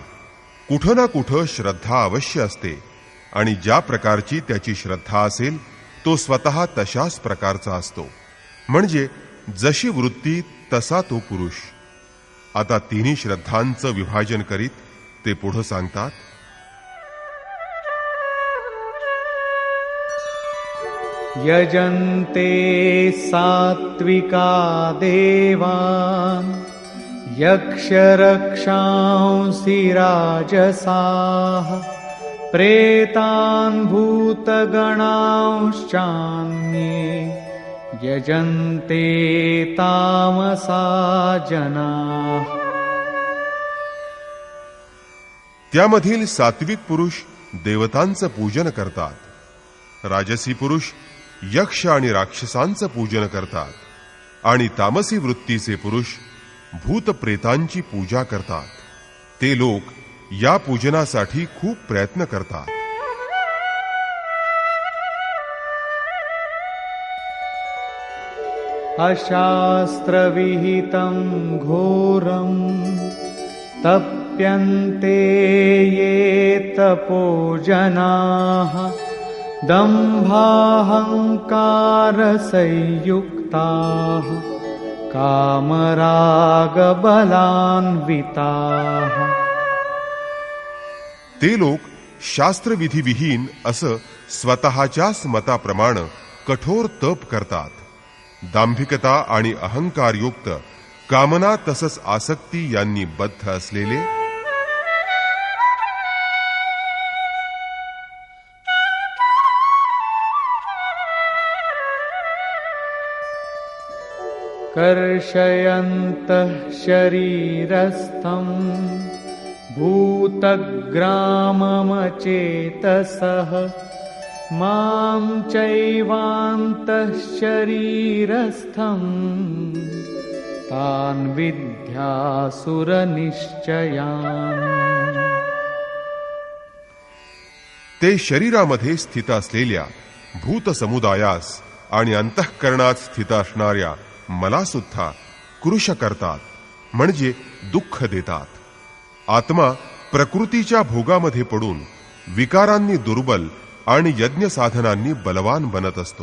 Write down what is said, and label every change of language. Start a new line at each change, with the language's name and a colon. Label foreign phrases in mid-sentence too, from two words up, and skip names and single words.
Marathi: कुठं ना कुठं श्रद्धा अवश्य असते आणि ज्या प्रकारची त्याची श्रद्धा असेल तो स्वतः तशाच प्रकारचा असतो. म्हणजे जशी वृत्ती तसा तो पुरुष. आता तिन्ही श्रद्धांचं विभाजन करीत ते पुढे सांगतात,
Sanskrit: यजन्ते सात्विका देवान् यक्षरक्षांसि राजसाः प्रेतान् भूतगणांश्चान्ये यजन्ते तामसा जनाः.
Marathi: त्यामधील सात्विक पुरुष देवतांचं पूजन करतात. राजसी पुरुष यक्ष आणि राक्षसांचं पूजन करतात आणि तामसी वृत्तीचे पुरुष भूतप्रेतांची पूजा करतात. ते लोक या पूजनासाठी खूप प्रयत्न करतात.
Sanskrit: अशास्त्रविहितं घोरं तप्यन्ते ये तपोजनाः दम्भाहंकारसंयुक्ताः कामरागबलान्विताः.
Marathi: ते लोक शास्त्रविधीविहीन असं स्वतःच्याच मताप्रमाणे कठोर तप करतात. दांभिकता आणि अहंकारयुक्त, कामना तसंच आसक्ती यांनी बद्ध असलेले
Sanskrit: कर्षयन्तः शरीरस्थं भूतग्राममचेतसः मां चैवान्तः शरीरस्थं तान् विद्यासुरनिश्चयान्.
Marathi: ते शरीरामध्ये स्थित असलेल्या भूत समुदायास आणि अंतःकरणात स्थित असणाऱ्या मला सुद्धा कृश करतात, म्हणजे दुःख देतात. आत्मा प्रकृतीच्या भोगामध्ये पडून विकारांनी दुर्बल आणि यज्ञ साधनांनी बलवान बनत असतो.